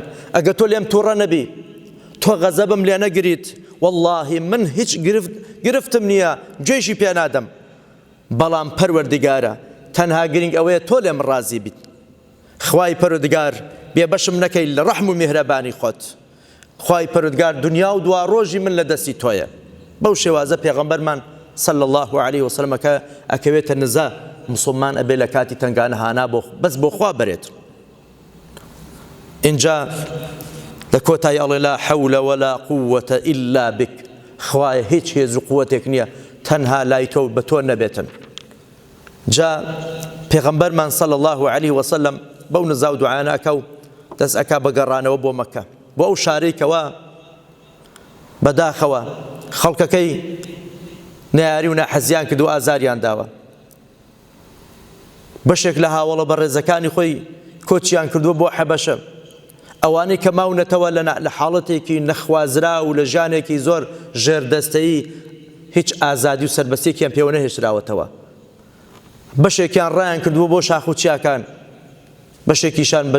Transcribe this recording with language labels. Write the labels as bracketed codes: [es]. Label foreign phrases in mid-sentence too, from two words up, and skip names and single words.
[ckb] ئەگە تۆ لێم تووڕە نەبی تۆ غەزەبم لێ نەگریت واللهی من هیچ گرفتم نییە گوێشی پێ نادەم بەڵام پەروەردگارە تەنها گرنگ ئەوەیە تۆ لێم ڕازی بیت خوای پەروەردگار بێبەشم نەکەی لە ڕەحم و میهرەبانی خۆت خوای پەروەردگار دنیا و دوا ڕۆژی من لە دەستی تۆیە بەو شێوازە پێغەمبەرمان [ar] صلى الله عليه وسلم [ckb] ئەکەوێتە نزا مسلمان ئەبێ لە کاتی تەنگانە هانا بەس بۆ خوا بەرێت اینجا لە کۆتایی ئەڵێ [ar] لا حەول ولا قوة إلا بك [ckb] خوایە هیچ هێز و قووەتێک نییە تەنها لای تۆ بە تۆ نەبێتن جا پێغەمبەرمان [ar] صلى الله عليه وسلم [ckb] بەو نزا و دوعایانە ئەکە و دەست ئەکا بەگەڕانەوە بۆ مەکە بۆ ئەو شارەی کەوا بەداخەوە خەڵکەکەی نەیاری و ناحەزیان کرد و ئازاریان داوە بەشێک لە هاوڵە بەڕێزەکانی خۆی کۆچیان کردووە بۆ حەبەشە ئەوانەی کە ماونەتەوە لە حاڵەتێکی نەخوازرا و لە ژانێکی زۆر ژێردەستەیی هیچ ئازادی و سەربەستێکیان پێوە نەهێشراوەتەوە بەشێکیان ڕایان کردووە بۆ شاخ و چیاکان بەشێکیشان بە